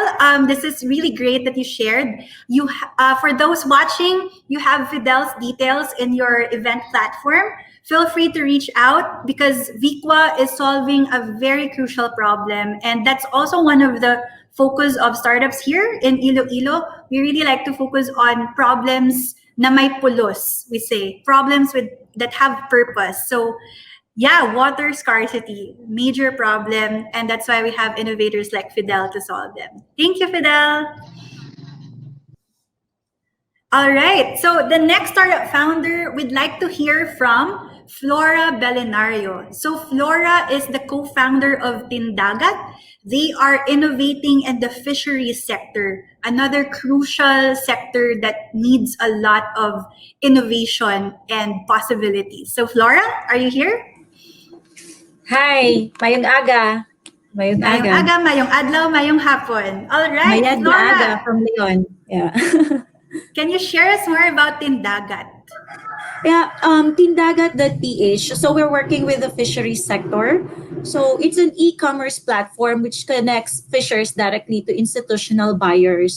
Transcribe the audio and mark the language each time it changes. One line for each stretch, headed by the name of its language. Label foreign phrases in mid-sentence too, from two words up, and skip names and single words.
English: This is really great that you shared. For those watching, you have Fidel's details in your event platform. Feel free to reach out because Viqua is solving a very crucial problem. And that's also one of the focus of startups here in Iloilo. We really like to focus on problems
Hiligaynon: na may pulos,
English: we say. Problems that have purpose. So yeah, water scarcity, major problem. And that's why we have innovators like Fidel to solve them. Thank you, Fidel. All right. So the next startup founder we'd like to hear from Flora Belinario. So Flora is the co-founder of Tindagat. They are innovating in the fisheries sector, another crucial sector that needs a lot of innovation and possibilities. So Flora, are you here? Hi,
Hiligaynon: mayong aga. Mayong Mayong aga. aga, mayong adlaw, mayong hapon.
English: All right,
Kinaray-a: Mayad na aga
English: Flora, from Leon. Yeah. can you share us more about Tindagat? Yeah, Tindagat.ph. So we're working with the fisheries sector. So it's an e-commerce platform which connects fishers directly to institutional buyers.